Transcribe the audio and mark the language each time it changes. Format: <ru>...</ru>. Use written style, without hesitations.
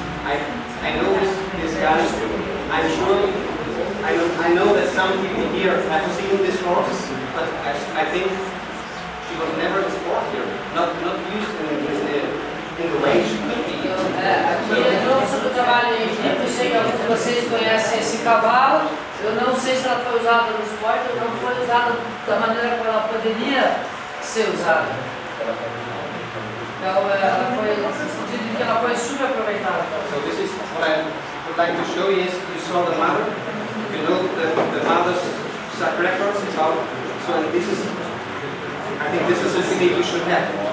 <en>I know this guy. I'm sure. I know that some people here have seen this horse, but I think she was never in sport here. Not used in the way she could be.</en> <pt>Aqui é sobre o trabalho em equipe. Eu sei que alguns de vocês conhecem esse cavalo. Eu não sei se ela foi usada no esporte ou não foi usada da maneira como ela poderia ser usada. Então, ela foi, no sentido de que ela foi subaproveitada.</pt> <en>So this is what I would like to show you. Is you saw the mother. You know the mother's track records about. So this is. I think this is something that you should have.</en>